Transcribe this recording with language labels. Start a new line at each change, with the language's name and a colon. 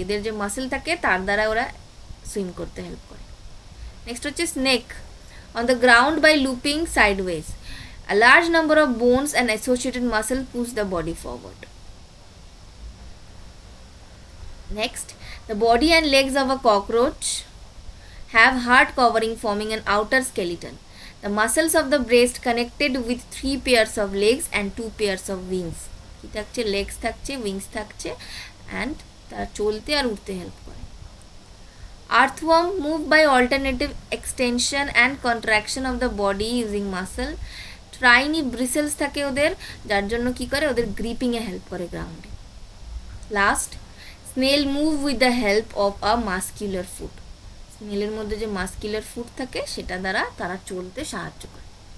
Bangla: এদের যে মাসেল থাকে তার দ্বারা ওরা সুইম করতে হেল্প করে। নেক্সট হচ্ছে snake,
English: on the ground by looping sideways. A large number of bones and associated muscle push the body forward. Next, the body and legs of a cockroach have hard covering forming an outer skeleton. The muscles of the breast connected with 3 pairs of legs and 2 pairs of wings.
Bangla: কি থাকছে? legs থাকছে, wings থাকছে, and তারা চলতে আর উঠতে help করে।
English: Earthworm move by alternative extension and contraction of the body using muscle.
Bangla: Tiny bristles থাকে ওদের, যার জন্য কি করে? ওদের গ্রিপিং এ হেল্প করে গ্রাউন্ডে।
English: Last, snail move with the help of a muscular foot.
Bangla: স্নেলের মধ্যে যে মাস্কুলার ফুট থাকে সেটা দ্বারা তারা চলতে সাহায্য করে।